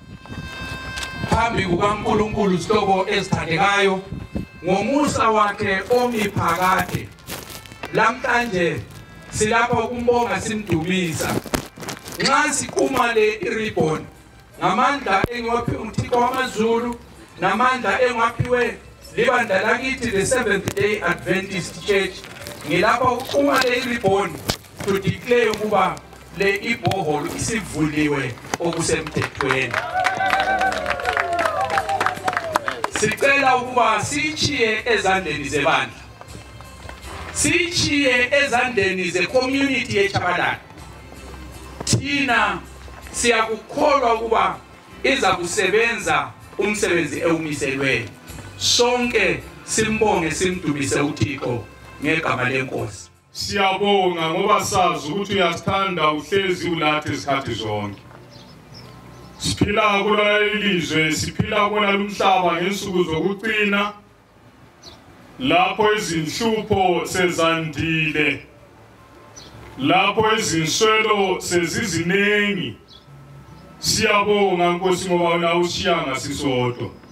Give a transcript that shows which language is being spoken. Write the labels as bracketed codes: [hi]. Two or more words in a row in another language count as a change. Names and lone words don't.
[nd] phambi kukaNkulunkulu sihlobo esithandekayo ngomusa wakhe omiphakade lamhlanje silapha ukumbonga simdumisa nxa siqhuma le ribbon ngamandla engiwaphiwe uMthixo wamaZulu namandla engiwaphiwe libandla lakithi the Seventh Day Adventist Church ngilapha uqhuma le ribbon [en] to declare [nd] ukuba le iboholo isivuliwe okusemthethweni sicela ukuba sichiye ezandleni zebandla sichiye ezandleni ze-community yeChabalala thina siyakukholwa ukuba iza kusebenza umsebenzi ewumiselweyo sonke simbonge simdumise uThixo ngegama lenkosi siyabonga ngoba sazi ukuthi uyasithanda uhlezi ulathi isikhathi zonke siphila kulona ilizwe siphila kona lumhlaba ngensuku zokucina lapho izinhlupho sezandile lapho izinswelo sezizinengi siyabonga Nkosi ngoba wena usiyanga sisodwa